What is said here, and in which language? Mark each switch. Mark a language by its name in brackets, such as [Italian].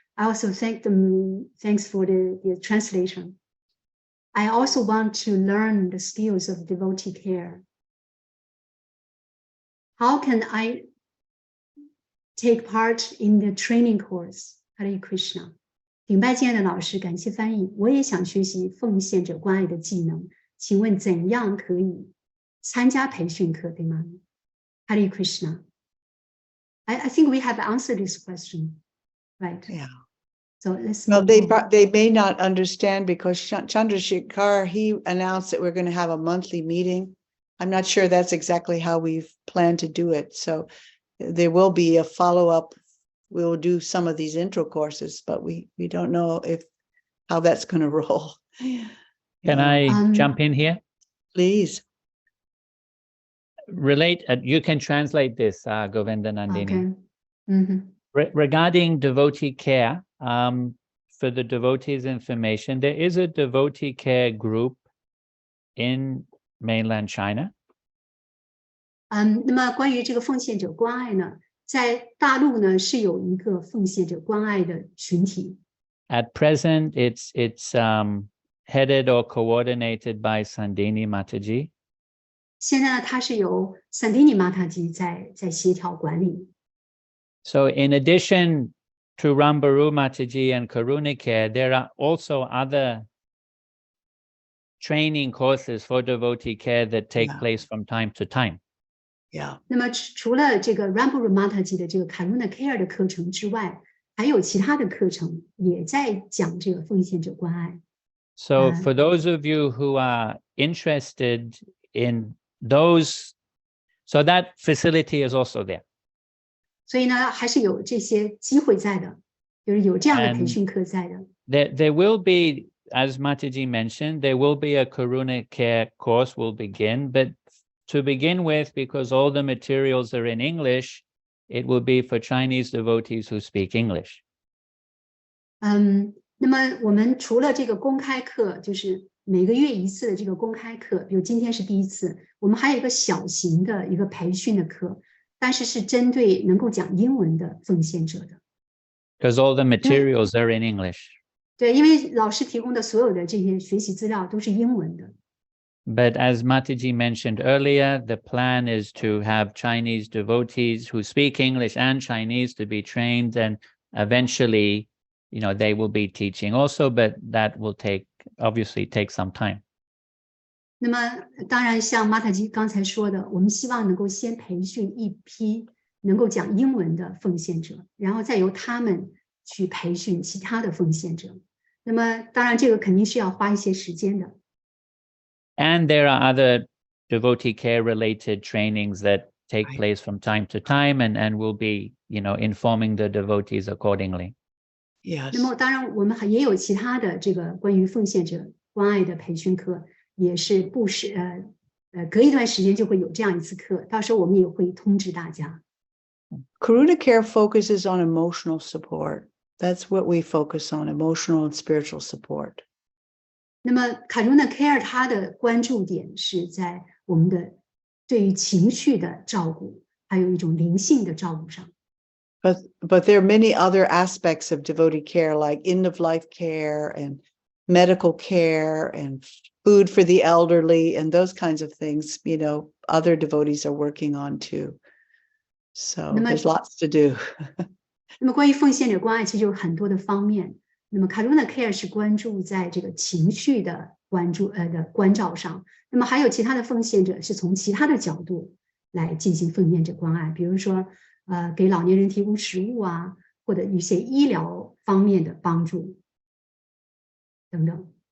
[English] I also thank them. Thanks for the translation. I also want to learn the skills of devotee care. How can I take part in the training course? [Chinese] Hare Krishna. 顶拜敬爱的老师，感谢翻译。我也想学习奉献者关爱的技能，请问怎样可以参加培训课，对吗 ？Hare Krishna. [English] I think we have answered this question, right? Yeah. So let's. Well, move on. they may not understand because Chandrasekhar, he announced that we're going to have a monthly meeting. I'm not sure that's exactly how we've planned to do it. So there will be a follow-up. We'll do some of these intro courses, but we don't know how that's going to roll. Can I jump in here? Please. You can translate this, Govinda Nandini. Okay. Regarding devotee care, for the devotees' information, there is a devotee care group in mainland China. [Chinese] 那么关于这个奉献者关爱呢，在大陆呢是有一个奉献者关爱的群体。 [English] At present, it's headed or coordinated by Sandini Mataji. [Chinese] 现在呢，它是由散迪尼玛塔基在协调管理。 [English] So in addition to Rambaru Mataji and Karunike, there are also other training courses for devotee care that take place from time to time. Yeah. [Chinese] 那么除了这个 Ramburu Mataji 的这个 Karuna Care 的课程之外，还有其他的课程也在讲这个奉献者关爱。 [English] So for those of you who are interested in those, so that facility is also there. [Chinese] 所以呢，还是有这些机会在的，就是有这样的培训课在的。 [English] There will be, as Mataji mentioned, there will be a Karuna Care course will begin, but to begin with, because all the materials are in English, it will be for Chinese devotees who speak English. [Chinese] 那么我们除了这个公开课，就是每个月一次的这个公开课，比如今天是第一次，我们还有一个小型的一个培训的课，但是是针对能够讲英文的奉献者的。 [English] Because all the materials are in English. [Chinese] 对，因为老师提供的所有的这些学习资料都是英文的。 [English] But as Mataji mentioned earlier, the plan is to have Chinese devotees who speak English and Chinese to be trained, and eventually, they will be teaching also, but that will obviously take some time. [Chinese] 那么当然像马塔基刚才说的，我们希望能够先培训一批能够讲英文的奉献者，然后再由他们去培训其他的奉献者。那么当然这个肯定是要花一些时间的。 [English] And there are other devotee care related trainings that take Right. place from time to time, and we'll be, informing the devotees accordingly. Yes. [Chinese] 那么当然我们也有其他的这个关于奉献者关爱的培训课，也是不时隔一段时间就会有这样一次课，到时候我们也会通知大家。 [English] Karuna Care focuses on emotional support. That's what we focus on, emotional and spiritual support. [Chinese] 那么卡鲁纳 Care 它的关注点是在我们的对于情绪的照顾，还有一种灵性的照顾上。 [English] But there are many other aspects of devotee care, like end-of-life care and medical care and food for the elderly and those kinds of things, other devotees are working on too. So there's lots to do. [Chinese] 那么关于奉献者关爱，其实有很多的方面。那么卡鲁纳 Care 是关注在这个情绪的关照上，那么还有其他的奉献者是从其他的角度来进行奉献者关爱，比如说给老年人提供食物啊，或者一些医疗方面的帮助等等。